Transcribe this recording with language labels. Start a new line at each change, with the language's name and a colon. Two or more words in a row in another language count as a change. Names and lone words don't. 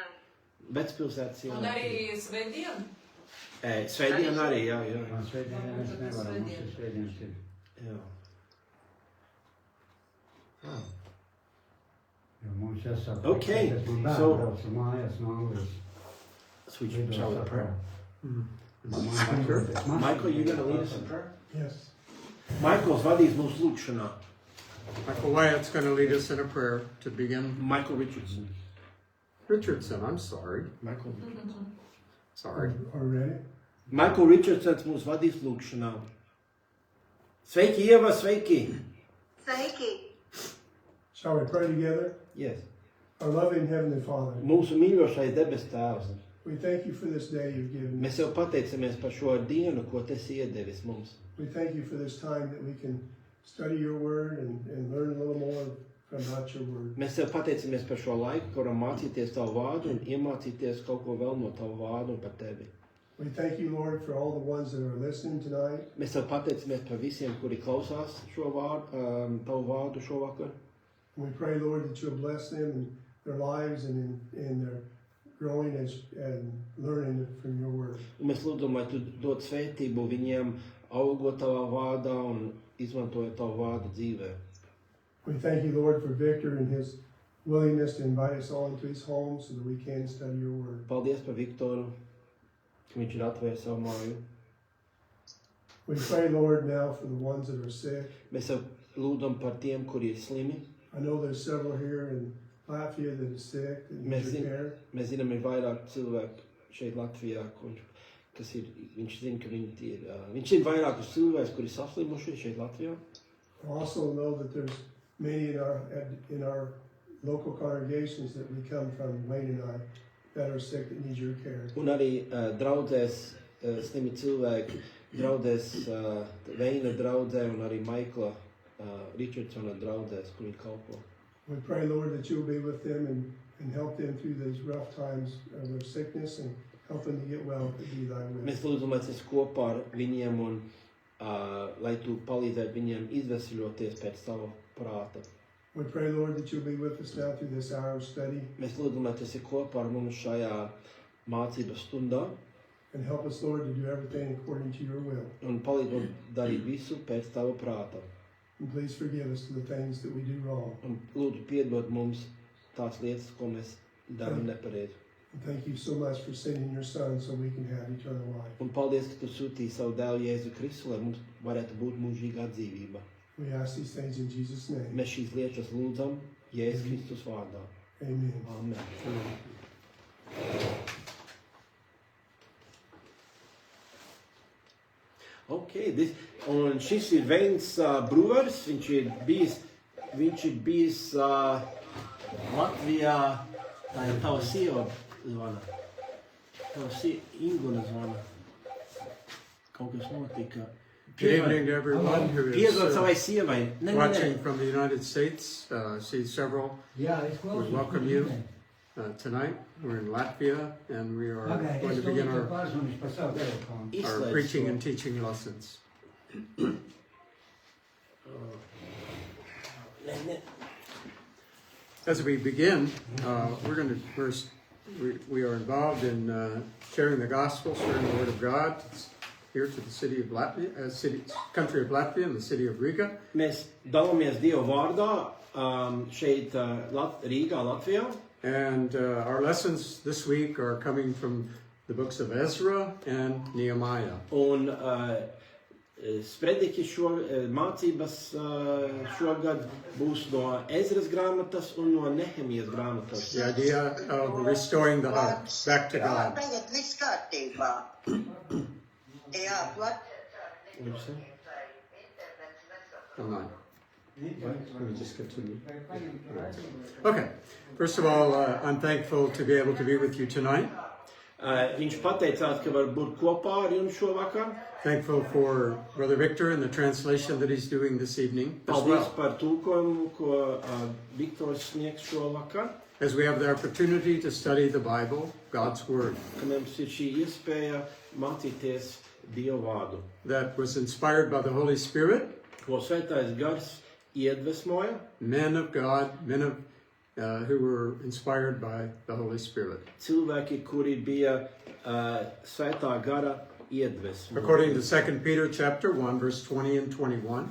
Latvian: Vecpilsētas ielā 3. Un arī svētdien? Svētdien arī, jā. Man svētdienā es nevaru, mums ir svētdienas ir. Jā. Jo mums jāsaka, Okay, ka bērni so- brauc mājās no Anglijas.
English: So we should show the prayer. Michael, Michael, you gonna lead us in prayer? Yes.
Latvian: Michael's vadīs mūsu lūgšanā.
English: Michael Wyatt's going to lead us in a prayer to begin. Michael Richardson. Richardson, I'm sorry. Michael Sorry. Are we ready?
Latvian: Michael Richardsons mūs vadīs lūgšanā. Sveiki, Ieva, sveiki! Sveiki!
English: Shall we pray together? Yes. Our loving Heavenly Father,
Latvian: Mūsu mīļošais debes tēvs.
English: we thank you for this day you've given
Latvian: Mēs
English: us.
Latvian: jau pateicamies par šo dienu, ko tu esi iedevis mums.
English: We thank you for this time that we can study your word and learn a little more about your word.
Latvian: Mēs tev pateicamies par šo laiku, ka varam mācīties tavu vārdu un iemācīties kaut ko vēl no tavu vārdu un par tevi.
English: We thank you, Lord, for all the ones that are listening tonight.
Latvian: Mēs tev pateicamies par visiem, kuri klausās šo vārdu, tavu vārdu šovakar.
English: And we pray, Lord, that you'll bless them in their lives and in their growing and learning from your word.
Latvian: Un mēs lūdzam, lai tu dod svētību viņiem, augot tavā vārdā un izmantojot tavu vārdu dzīvē.
English: We thank you, Lord, for Victor and his willingness to invite us all into his home so that we can study your word.
Latvian: Paldies par Viktoru, ka viņš ir atvērs savu māju.
English: We pray, Lord, now for the ones that are sick.
Latvian: Mēs tev lūdzam par tiem, kuri ir slimi.
English: I know there's several here in Latvia that is sick, that needs your care.
Latvian: Mēs zinām, ir vairāk cilvēku šeit Latvijā, kas ir, viņš zina, ka viņi ir, viņš ir vairākus cilvēkus, kuri saslimuši šeit Latvijā.
English: I also know that there's many in our local congregations that we come from, Wayne and I, that are sick that need your care.
Latvian: Un arī draudzēs slimi cilvēki, draudzēs Veina draudzē un arī Maikla Richardsona draudzēs, kur viņi kalpo.
English: We pray, Lord, that you'll be with them and help them through those rough times of their sickness and help them to get well to be thy will.
Latvian: Mēs lūdzam, lai tas kopā ar viņiem un lai tu palīdzētu viņiem izvesaļoties pēc tava prāta.
English: We pray, Lord, that you'll be with us now through this hour of study
Latvian: Mēs lūdzam, lai tas ir kopā ar mums šajā mācības stundā
English: and help us, Lord, to do everything according to your will.
Latvian: un palīdz mums darīt visu pēc tava prāta.
English: And please forgive us for the things that we do wrong.
Latvian: Un lūdzu piedod mums tās lietas, ko mēs darām nepareizi.
English: And thank you so much for sending your son so we can have eternal life.
Latvian: Un paldies, ka tu sūtīji savu dēlu Jēzu Kristu, lai mums varētu būt mūžīgā dzīvība.
English: We ask these things in Jesus' name.
Latvian: Mēs šīs lietas lūdzam Jēzus Kristus vārdā.
English: Amen.
Latvian: Amen. Ok, un šis ir Veins Bruvers, viņš ir bijis Latvijā, tā ir tava sieva zvana, tava Inguna zvana, kaut kas notika.
English: Good evening to everyone who
Latvian: Piedod
English: is
Latvian: savai sievai.
English: watching from the United States. See several.
Latvian: Jā, es
English: We
Latvian: klausos.
English: welcome you tonight. We're in Latvia and we are going to begin our
Latvian: pārzvanīšu par savu telefonu. Izslēdz
English: preaching
Latvian: to.
English: and teaching lessons. As we begin, we are involved in sharing the gospel, sharing the word of God here to the city of Latvia, country of Latvia and the city of Riga.
Latvian: Mēs dalāmies Dieva vārdā šeit Rīgā, Latvijā.
English: And our lessons this week are coming from the books of Ezra and Nehemiah.
Latvian: Un sprediķi mācības šogad būs no Ezras grāmatas un no Nehemijas grāmatas.
English: The idea of restoring the heart back to God.
Latvian: Tagad viss kārtībā. Jā,
English: what? What did you say? Online. Let me just continue. Okay. First of all, I'm thankful to be able to be with you tonight.
Latvian: Viņš pateicās, ka var būt kopā ar jums šovakar.
English: Thankful for Brother Victor and the translation that he's doing this evening as
Latvian: Paldies
English: well.
Latvian: par tulkojumu, ko Viktors sniegs šovakar.
English: As we have the opportunity to study the Bible, God's Word,
Latvian: Ka mums ir šī iespēja mācīties Dievu vārdu,
English: that was inspired by the Holy Spirit,
Latvian: ko Svētais Gars iedvesmoja.
English: men of God, who were inspired by the Holy Spirit.
Latvian: Cilvēki, kuri bija Svētā Gara iedvesmoti.
English: According to 2 Peter chapter 1, verse 20 and 21,